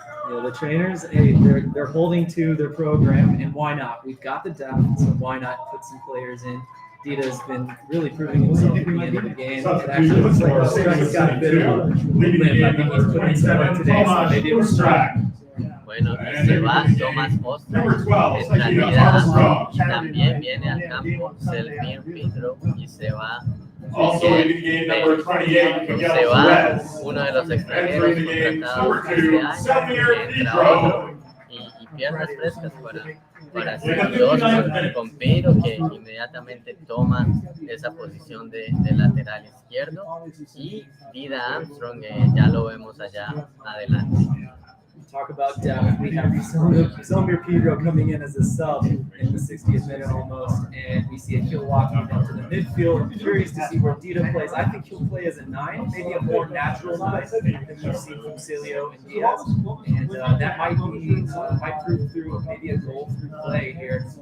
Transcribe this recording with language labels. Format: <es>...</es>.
<en>Yeah, the trainers, they're holding to their program, and why not? We've got the depth, so why not put some players in? Dita has been really proving himself at the end of the game. It actually looks like Ostrak's got a bit of a limp. I think he's putting some today, so maybe it was Ostrak.</en> <es>Bueno, y se va Thomas Ostrak. En realidad también viene al campo Selvin Pedro y se va. Se va uno de los extranjeros contratados este año, entra otro y piernas frescas para seguir con Pedro, que inmediatamente toma esa posición de lateral izquierdo, y Dida Armstrong ya lo vemos allá adelante.</es> <en>Talk about depth. We have Zomir Pedro coming in as a sub in the 60th minute almost, and we see Akil walking into the midfield. I'm curious to see where Dita plays. I think he'll play as a 9, maybe a more natural 9 than we've seen from Celio and Diaz, and that might prove through maybe a goal through play here.</en>